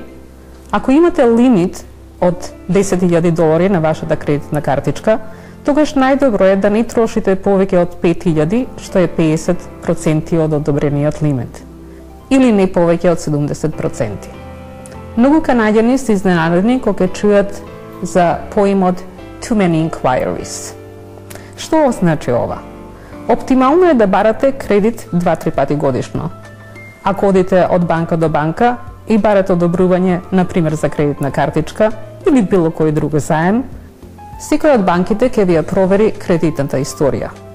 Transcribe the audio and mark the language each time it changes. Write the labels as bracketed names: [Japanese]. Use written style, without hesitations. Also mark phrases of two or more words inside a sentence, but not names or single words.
[Macedonian] Ако имате лимит од $10,000 на вашата кредитна картичка, тогаш најдобро е да не трошите повеќе од 5,000, што е 50% од одобрениот лимит, или не повеќе од 70%. Многу канаѓани се изненадени кога ќе чујат за поимот [English] too many inquiries. [Macedonian] Што означи ова? Оптимално е да барате кредит 2-3 пати годишно. Ако одите од банка до банка и барате одобрување, например за кредитна картичка или било кој друг заем, секој од банките ќе ви ја провери кредитната историја.